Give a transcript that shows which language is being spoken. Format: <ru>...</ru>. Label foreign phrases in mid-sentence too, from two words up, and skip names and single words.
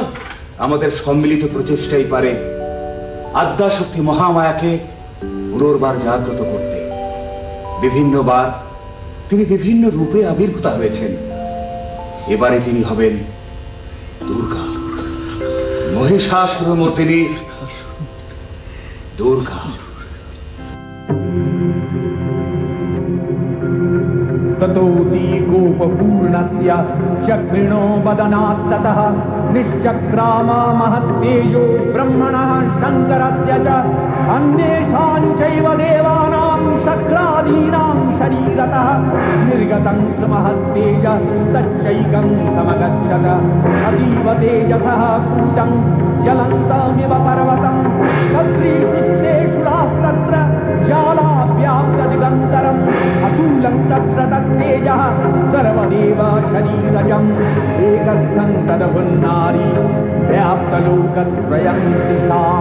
<bn>আমাদের সম্মিলিত প্রচেষ্টাই পারে আদ্যাশক্তি মহামায়াকে পুনর্বার জাগ্রত করতে। বিভিন্নবার তিনি বিভিন্ন রূপে আবির্ভূতা হয়েছেন, এবারে তিনি হবেন দুর্গা, মহিষাসুরমর্দিনী দুর্গা।</bn> <sa>ततोऽतीकोपपूर्णस्य चक्रिणो वदनात्ततः निश्चक्राम महत्तेजो ब्रह्मणः शङ्करस्य च अन्येषां चैव देवानां शक्रादीनां शरीरतः निर्गतं स महत्तेज तच्चैकं समगच्छत अतीव तेजसः कूटं ज्वलन्तमिव पर्वतं तत्रीषुस्तेषु रास्तत्र ज्वालाव्याप्तदिगन्तरम् अतुलं तत्र तत्तेजः सर्वदेव शरीरजम् एकस्थं तदभुन्नारी व्याप्तलोकत्रयं दिशा।</sa>